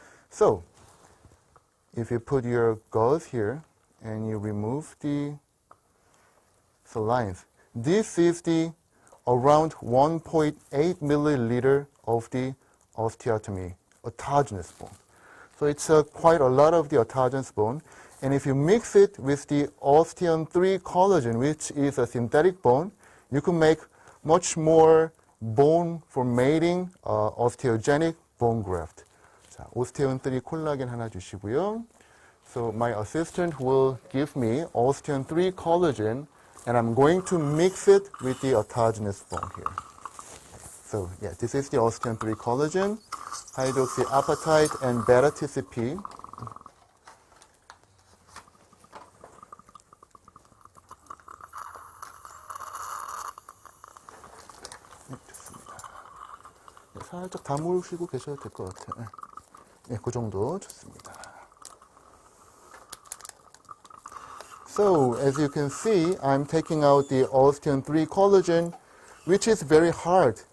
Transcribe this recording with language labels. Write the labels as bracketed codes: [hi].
[en] So, if you put your gauze here and you remove the lines, this is the around 1.8 milliliter of the osteotomy, autogenous bone. So it's quite a lot of the autogenous bone. And if you mix it with the osteon 3 collagen, which is a synthetic bone, you can make much more bone formating osteogenic bone graft. [ko] 자, 오스테온 3 콜라겐 하나 주시고요. [en] So my assistant will give me osteon 3 collagen, and I'm going to mix it with the autogenous bone here. So yeah, this is the osteon 3 collagen, hydroxyapatite, and beta-TCP. [ko] 살짝 다무시고 계셔도 될 것 같아요. 네, 그 정도 좋습니다. [en] So, as you can see, I'm taking out the osteon 3 collagen, which is very hard.